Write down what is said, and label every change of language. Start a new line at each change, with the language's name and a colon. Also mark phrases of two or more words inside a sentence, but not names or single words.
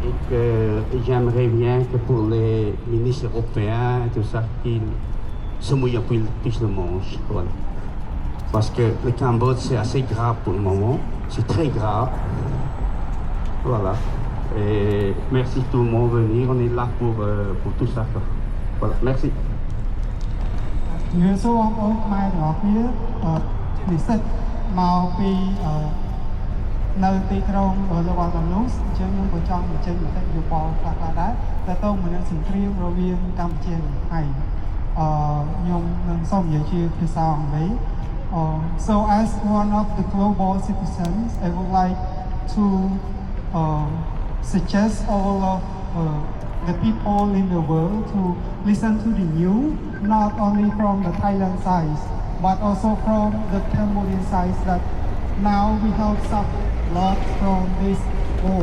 French: J'aimerais bien que pour les ministres européens et tout ça, qu'ils se mouillent un peu plus le manche. Voilà. Parce que le Cambodge, c'est assez grave pour le moment. C'est très grave. Voilà. Et merci tout le monde de venir. On est là pour tout ça. Quoi. Voilà. Merci.
Khmer: ជំរាបសួរបងប្អូនខ្មែរទាំងអស់គ្នានិស្សិតមកពីនៅទីក្រុងលវ៉ាកានូសអញ្ចឹងខ្ញុំក៏ចង់ បញ្ចេញមតិយោបល់ខ្លះៗដែរតែទៅមកនឹងសង្គ្រាមរវាងកម្ពុជានិងថៃខ្ញុំនឹងសូមនិយាយជាភាសាអង់គ្លេស
English: So as one of the global citizens I would like to suggest all of the people in the world to listen to the news, not only from the Thailand side, but also from the Cambodian side that now we have suffered a lot from this war.